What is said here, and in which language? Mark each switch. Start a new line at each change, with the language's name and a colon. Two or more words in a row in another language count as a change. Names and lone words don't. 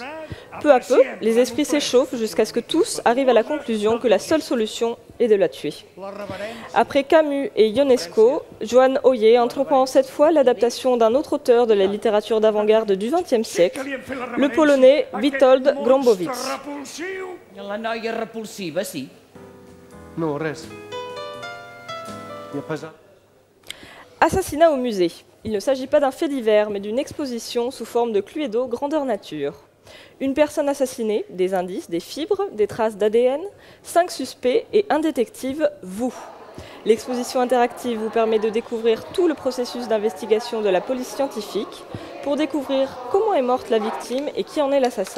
French: Peu à peu, les esprits s'échauffent jusqu'à ce que tous arrivent à la conclusion que la seule solution est de la tuer. Après Camus et Ionesco, Joan Hoyer entreprend cette fois l'adaptation d'un autre auteur de la littérature d'avant-garde du XXe siècle, le Polonais Witold Gombrowicz.
Catalan: La noia repulsiva, sí. No, res.
French: Assassinat au musée. Il ne s'agit pas d'un fait divers, mais d'une exposition sous forme de Cluedo grandeur nature. Une personne assassinée, des indices, des fibres, des traces d'ADN, 5 suspects et un détective, vous. L'exposition interactive vous permet de découvrir tout le processus d'investigation de la police scientifique pour découvrir comment est morte la victime et qui en est l'assassin.